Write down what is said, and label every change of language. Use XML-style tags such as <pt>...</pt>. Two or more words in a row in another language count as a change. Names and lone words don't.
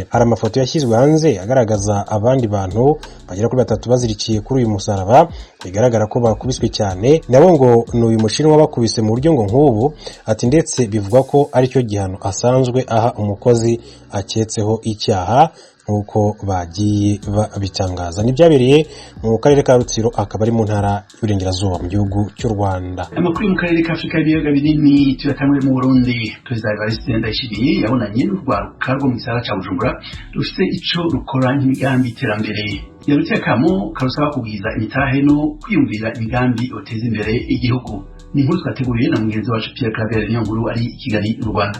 <rw>Hari amafoto yashyizwe hanze agaragaza abandi bantu bagera kuri 3 bazirikiye kuri uyu musaraba, bigaragara ko bakubiswe cyane, nabo ngo n'uyu mushinwa bakubise mu buryo ngo nk'ubu. Ati ndetse bivugwa ko ari cyo gihano asanzwe aha umukozi aketseho icyaha nk'uko bagiye bitangaza. Nibyabereye mu karere ka Rutsiro, akaba ari mu ntara y'Iburengerazuba mu gihugu cy'u Rwanda. Amakuru mu karere ka Afrika y'ibiyaga binini tuyatamwe mu Burundi.</rw> <rn>Perezida Evariste Ndayishimiye yabonanye n'urwaruka rwo mu gisagara cya Bujumbura rufite ico rukora nk'imigambi iterambere. Yarutse akamo karusaba kugwiza imitahe no kwiyumvira imigambi yoteza imbere igihugu.</rn> <rw>Ni inkuru twateguriye na mugenzi wacu Pierre Claver Niyonkuru ari i Kigali mu Rwanda.</rw>